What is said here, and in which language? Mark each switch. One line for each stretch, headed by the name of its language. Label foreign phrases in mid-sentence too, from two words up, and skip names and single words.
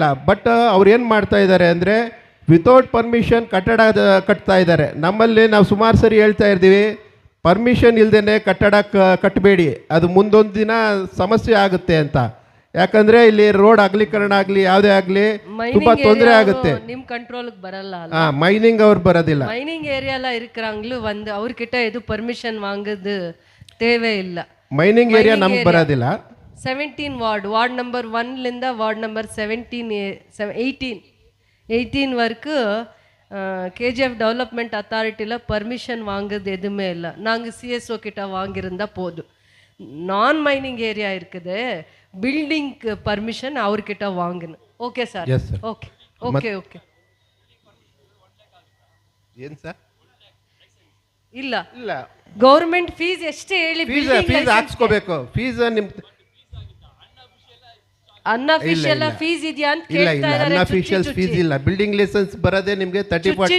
Kannada: ಬಟ್ ಅವ್ರು ಏನು ಮಾಡ್ತಾ ಇದ್ದಾರೆ ಅಂದರೆ
English: without permission
Kannada: ಕಟ್ಟಡ ಕಟ್ತಾ ಇದ್ದಾರೆ. ನಮ್ಮಲ್ಲಿ ನಾವು ಸುಮಾರು ಸರಿ ಹೇಳ್ತಾ ಇರ್ತೀವಿ, ಪರ್ಮಿಷನ್ ಇಲ್ಲದೇ ಕಟ್ಟಡ ಕಟ್ಟಬೇಡಿ, ಅದು ಮುಂದೊಂದು ದಿನ ಸಮಸ್ಯೆ ಆಗುತ್ತೆ ಅಂತ. ಯಾಕಂದರೆ ಇಲ್ಲಿ ರೋಡ್ ಅಗಲೀಕರಣ ಆಗಲಿ ಯಾವುದೇ ಆಗಲಿ ತುಂಬ ತೊಂದರೆ ಆಗುತ್ತೆ. ನಿಮ್ಮ ಕಂಟ್ರೋಲ್ಗೆ ಬರಲ್ಲ. ಮೈನಿಂಗ್ ಅವ್ರು ಬರೋದಿಲ್ಲ.
Tamil: மைனிங் ஏரியாவில் இருக்கிறாங்களும் வந்து அவர்கிட்ட எதுவும் பர்மிஷன் வாங்குது தேவை இல்லை.
English: mining area
Kannada: ನಮ್ಗೆ ಬರೋದಿಲ್ಲ. 17 ವಾರ್ಡ್ ನಂಬರ್ 1ಲಿಂದ ವಾರ್ಡ್ ನಂಬರ್ 18
Tamil: வரைக்கும் KGF டெவலப்மெண்ட் அத்தாரிட்டியில் பர்மிஷன் வாங்குறது எதுவுமே இல்லை. நாங்கள் CSO கிட்ட வாங்கியிருந்தா போதும். நான்
English: mining area
Tamil: இருக்குது, பில்டிங்க்கு பர்மிஷன் அவர்கிட்ட வாங்கணும்.
English: okay sir? okay okay okay.
Kannada: ಏನು ಸರ್? ಇಲ್ಲ ಇಲ್ಲ,
English: government fees
Kannada: ಎಷ್ಟೇ ಹೇಳಿ ಫೀಸ್ ಹಾಕ್ಸ್ಕೋಬೇಕು. ಫೀಸ್ ನಿಮ್ಮ
English: unofficial fees
Kannada: ಇದೆಯಾ ಅಂತ ಇಲ್ಲ ಕೇಳ್ತಾ ಇಲ್ಲ ಇದ್ದಾರೆ.
English: unofficial fees
Kannada: ಇಲ್ಲ.
English: building license
Kannada: ಬರೋದೇ ನಿಮಗೆ 30-40